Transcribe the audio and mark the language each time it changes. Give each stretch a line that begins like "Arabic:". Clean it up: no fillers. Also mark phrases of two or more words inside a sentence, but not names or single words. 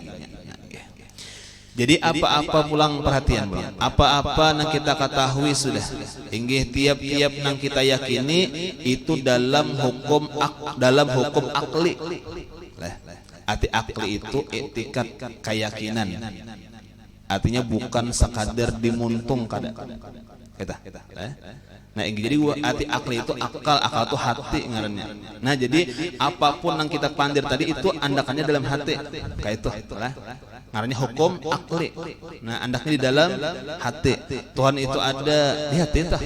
Banjar: Jadi apa-apa pulang perhatian bang, apa-apa yang kita ketahui sudah inggih tiap-tiap yang kita yakini itu dalam hukum akli.
Indonesian: Arti akli itu etikat keyakinan.
Banjar: Artinya bukan sekadar dimuntung kada. Nah, jadi arti akli itu akal itu hati ngarannya. Nah, jadi apapun yang kita pandir tadi itu andakannya dalam hati. Kayak itu lah. Ngarannya hukum akli. Nah, andaknya di dalam hati. Tuhan itu ada di hati tah.